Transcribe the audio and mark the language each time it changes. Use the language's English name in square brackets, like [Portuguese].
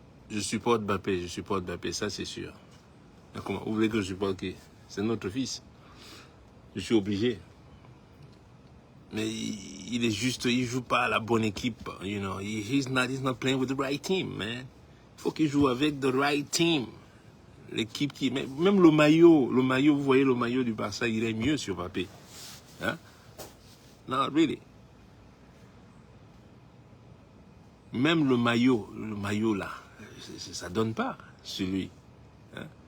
[French] Je supporte Mbappé, ça c'est sûr. Mais comment? Vous voulez que je supporte qui? C'est notre fils. Je suis obligé. Mais il est juste, il joue pas à la bonne équipe. [English] You know, he's not playing with the right team, man. [French] Il faut qu'il joue avec [English] the right team. [French] L'équipe qui, même le maillot, vous voyez le maillot du Barça, il est mieux sur Mbappé. Hein? Non, really. Même le maillot là, ça donne pas sur lui. Hein?